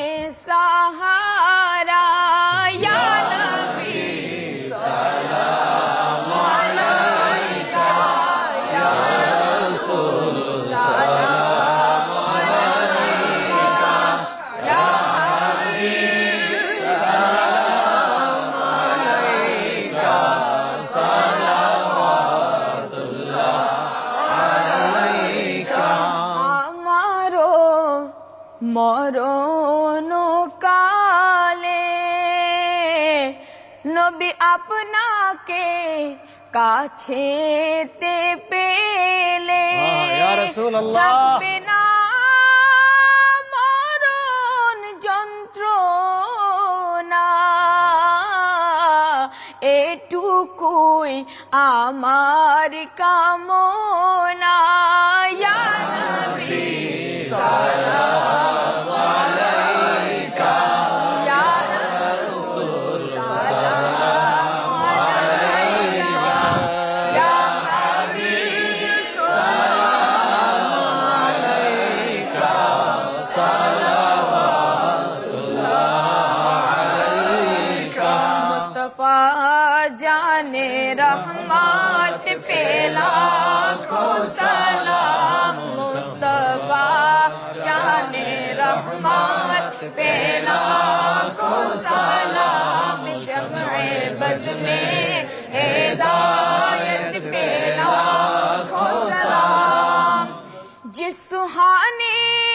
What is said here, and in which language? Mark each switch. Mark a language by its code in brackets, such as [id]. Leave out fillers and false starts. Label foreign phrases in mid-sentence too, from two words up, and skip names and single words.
[ar] سہارا، یا نبی سلام علیکہ، یا رسول سلام علیکہ، یا حبیب سلام علیکہ، صلوات اللہ علیکہ۔ [bn] ہمارو মরণো কালে নবী আপনাকে কাছেতে পেলে [ar] يا رسول الله [bn] থাকবে না মরণ যন্ত্রণা, এটুকুই আমার কামনা, [ar] يا نبي سلام عليك، يا رسول سلام عليك، يا حبيب سلام عليك، صلوات الله عليك. [ur] مصطفیٰ جانِ رحمت پہ لاکھوں سلام، مصطفیٰ جانے رحمت پہ لاکھوں سلام، شمع بز میں ہدایت پہ لاکھوں سلام، جس سہانے